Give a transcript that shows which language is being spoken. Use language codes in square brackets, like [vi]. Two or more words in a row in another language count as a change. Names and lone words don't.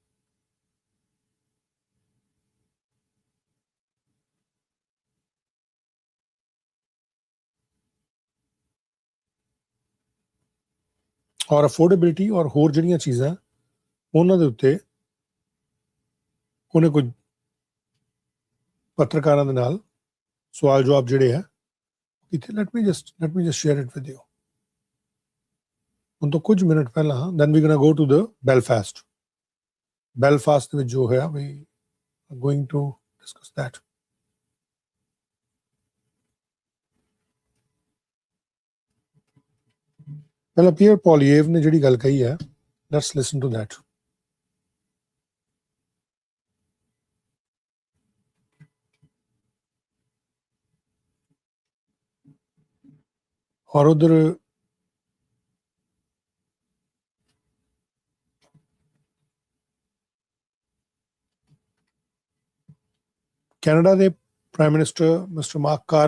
[pa] ਔਰ ਅਫੋਰਡੇਬਿਲਿਟੀ ਔਰ ਹੋਰ ਜਿਹੜੀਆਂ ਚੀਜ਼ਾਂ ਉਹਨਾਂ ਦੇ ਉੱਤੇ ਉਹਨੇ ਕੁਝ ਪੱਤਰਕਾਰਾਂ ਦੇ ਨਾਲ ਸਵਾਲ ਜਵਾਬ ਜਿਹੜੇ ਆ ਇੱਥੇ [en] let me just share it with you [pa] ਹੁਣ ਤੋਂ ਕੁਝ ਮਿੰਟ ਪਹਿਲਾਂ [en] then we're going to go to the Belfast [pa] ਦੇ ਵਿੱਚ ਜੋ ਹੈ [en] we are going to discuss that [pa] ਪਹਿਲਾਂ ਪੀਅਰ ਪੋਲੀਏਵ ਨੇ ਜਿਹੜੀ ਗੱਲ ਕਹੀ ਹੈ [en] let's listen to that [pa] ਔਰ ਉਧਰ ਕੈਨੇਡਾ ਦੇ [en] Prime Minister Mister [pa] ਮਾਰਕ ਕਾਰਨੀ